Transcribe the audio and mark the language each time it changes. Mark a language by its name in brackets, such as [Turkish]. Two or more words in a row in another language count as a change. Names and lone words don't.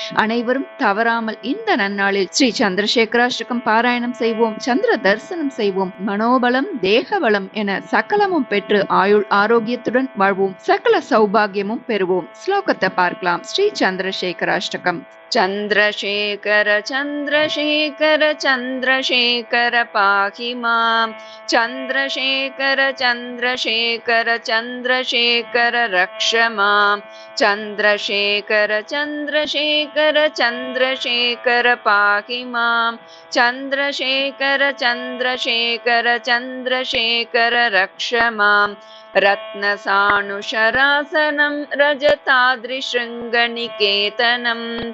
[Tamil] அனைவரும் தவறாமல் இந்த நன்னாளில் ஸ்ரீ சந்திரசேகராஷ்டகம் பாராயணம் செய்வோம், சந்திர தரிசனம் செய்வோம், மனோபலம் தேகபலம் என சகலமும் பெற்று ஆயுள் ஆரோக்கியத்துடன் வாழ்வோம், சகல சௌபாகியமும் பெறுவோம். ஸ்லோகத்தை பார்க்கலாம். ஸ்ரீ சந்திரசேகராஷ்டகம். [Sanskrit] चन्द्रशेखर चन्द्रशेखर चन्द्रशेखर पाहि माम्, चन्द्रशेखर चन्द्रशेखर चन्द्रशेखर रक्ष माम्, चन्द्रशेखर चन्द्रशेखर चन्द्रशेखर पाहि माम्, चन्द्रशेखर चन्द्रशेखर चन्द्रशेखर रक्ष माम्, रत्नसानुशरासनं रजताद्रिशृङ्गनिकेतनं